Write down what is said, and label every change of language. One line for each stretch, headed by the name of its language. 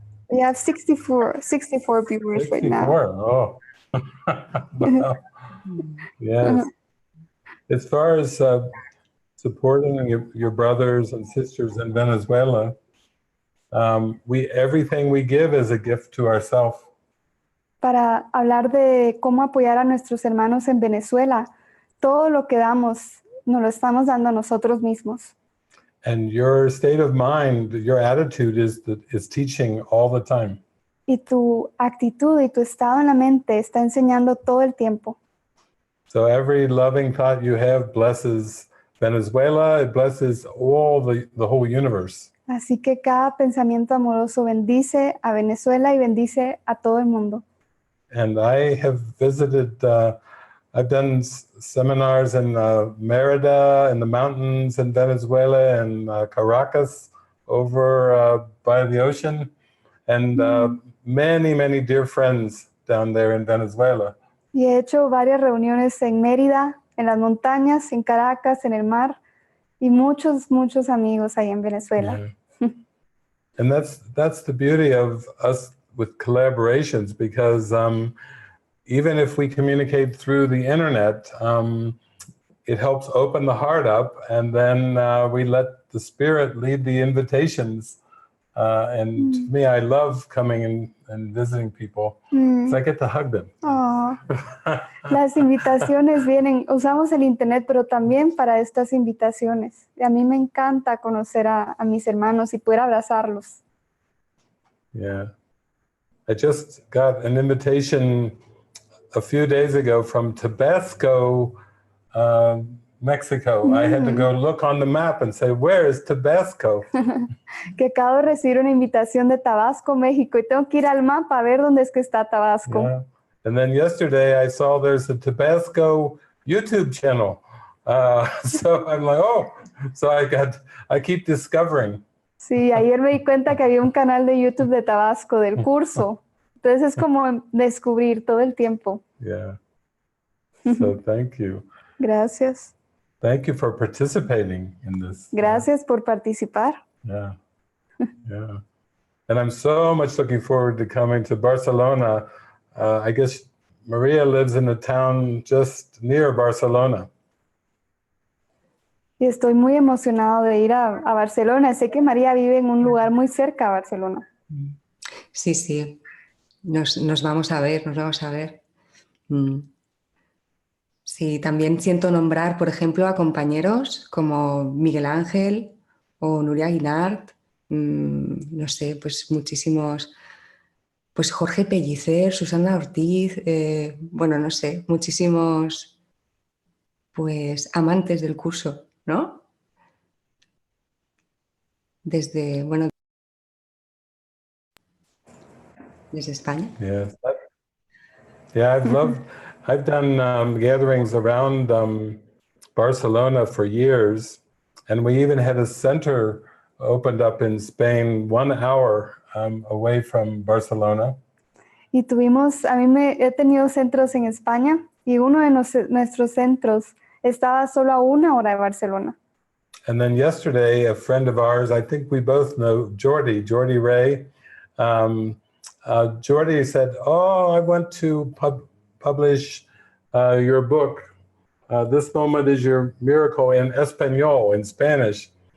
English: We have 64 viewers 64. right now. Oh. Wow. Yes. As far as supporting your brothers and sisters in Venezuela, everything we give is a gift to ourselves.
Spanish: Para hablar de cómo apoyar a nuestros hermanos en Venezuela, todo lo que damos nos lo estamos dando a nosotros mismos.
English: And your state of mind, your attitude is teaching all the time.
Spanish: Y tu actitud y tu estado en la mente está enseñando todo el tiempo.
English: So every loving thought you have blesses Venezuela, it blesses all the whole universe.
Spanish: Así que cada pensamiento amoroso bendice a Venezuela y bendice a todo el mundo.
English: And I have visited, I've done seminars in Merida, in the mountains in Venezuela, and Caracas, over by the ocean, and many, many dear friends down there in Venezuela.
Spanish: Y he hecho varias reuniones en Mérida, en las montañas, en Caracas, en el mar, y muchos amigos ahí en Venezuela.
English: Yeah. And that's the beauty of us with collaborations, because even if we communicate through the internet, it helps open the heart up, and then we let the Spirit lead the invitations. And to me, I love coming and visiting people, because I get to hug them. Oh.
Spanish: Las invitaciones vienen, usamos el internet, pero también para estas invitaciones. Y a mí me encanta conocer a mis hermanos y poder abrazarlos.
English: Yeah. I just got an invitation a few days ago from Tabasco, Mexico. I had to go look on the map and say, where is Tabasco?
Spanish: Que acabo de recibir una invitación de Tabasco, México, y tengo que ir al mapa a ver dónde es que está Tabasco.
English: Yeah. And then yesterday I saw there's a Tabasco YouTube channel. So I'm like, oh, so I keep discovering.
Spanish: Sí, ayer me di cuenta que había un canal de YouTube de Tabasco, del curso. Entonces es como descubrir todo el tiempo.
English: Yeah. So thank you.
Spanish: Gracias.
English: Thank you for participating in this.
Spanish: Gracias por participar.
English: Yeah. Yeah. And I'm so much looking forward to coming to Barcelona. I guess Maria lives in a town just near Barcelona.
Spanish: Y estoy muy emocionado de ir a Barcelona. Sé que María vive en un lugar muy cerca a Barcelona. Sí, sí. Nos vamos a ver, nos vamos a ver. Sí, también siento nombrar, por ejemplo, a compañeros como Miguel Ángel o Nuria Guinart, no sé, pues muchísimos, pues Jorge Pellicer, Susana Ortiz, bueno, no sé, muchísimos pues amantes del curso, ¿no? Desde, bueno, desde España.
English: Yes. Yeah, I've done gatherings around Barcelona for years, and we even had a center opened up in Spain 1 hour away from Barcelona.
Spanish: Y he tenido centros en España y uno de nuestros centros estaba solo a 1 hora de Barcelona.
English: And then yesterday, a friend of ours, I think we both know Jordi Ray. Jordi said, oh, I want to publish your book. This moment is your miracle in español, in Spanish.